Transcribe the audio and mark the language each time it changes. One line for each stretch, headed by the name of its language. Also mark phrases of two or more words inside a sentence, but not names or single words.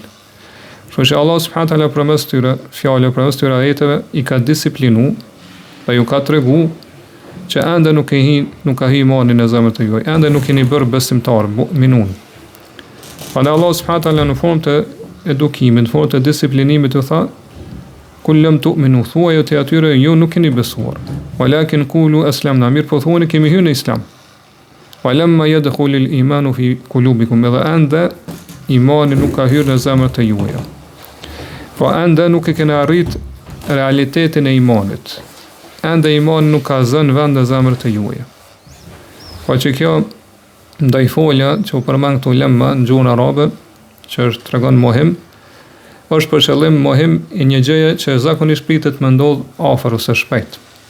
Albanian: Kështu që Allah
Arabic: سبحانه وتعالى
Albanian: përmes tyre fjalëve, përmes tyre ajeteve i ka disiplinu dhe ju ka tregu që ende nuk ka hi imani në zemrat e juaj, ende nuk keni bërë besimtar, mu'minun. Prandaj Allah
Arabic: سبحانه وتعالى
Albanian: në formë të edukimit, në formë të disiplinimit u tha:
Arabic: "قل لم تؤمنوا",
Albanian: thuaj te atyre ju nuk keni besuar.
Arabic: "ولكن قولوا أسلمنا",
Albanian: mirë po thuani kemi hyrë në Islam.
Arabic: "ولما يدخل الإيمان في قلوبكم",
Albanian: edhe ende imani nuk ka hyrë në zemrat e juaja. Po ende nuk e keni arrit realitetin e imanit. Ende imani nuk ka zënë vend në zemrët e juaja. Po që kjo ndaj folja që u përmend këtu lemma në gjuhën arabe, që është tregon mohim, është për qëllim mohim i një gjëje që zakonisht pritet me ndodh afër ose shpejt.